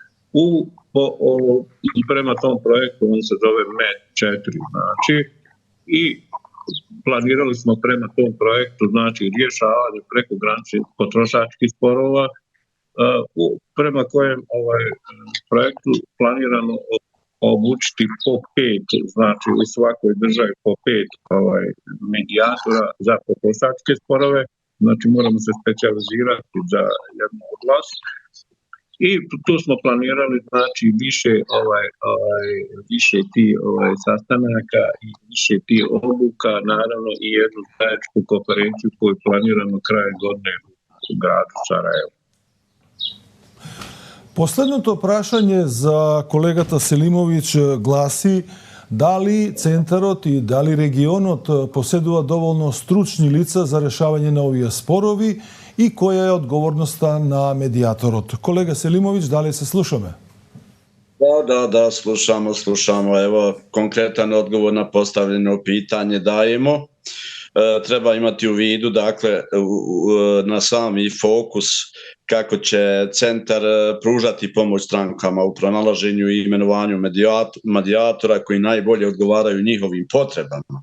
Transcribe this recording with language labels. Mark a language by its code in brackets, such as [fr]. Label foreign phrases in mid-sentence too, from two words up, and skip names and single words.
[bs] prema tom projektu, on se zove MED4, znači, i planirali smo prema tom projektu, znači, rješavanje prekograničnih potrošačkih sporova, prema kojem projektu planirano obučiti po 5, znači u svakoj državi po 5 medijatora za potrošačke sporove, znači moramo se specijalizirati za jednu oblast. I tu smo planirali, znači, više ti sastanaka i više ti obuka, naravno i jednu zajedničku konferenciju koju planiramo krajem godine u gradu Sarajevo. [mk] Последното прашање за колегата Селимович гласи: дали центарот и дали регионот поседува доволно стручни лица за решавање на овие спорови и која е одговорноста на медијаторот? Колега Селимович, дали се слушаме? [bs] Da, slušamo. Evo, konkretan odgovor na postavljeno pitanje dajemo. Treba imati u vidu, dakle, na sami fokus kako će centar pružati pomoć strankama u pronalaženju i imenovanju medijatora koji najbolje odgovaraju njihovim potrebama.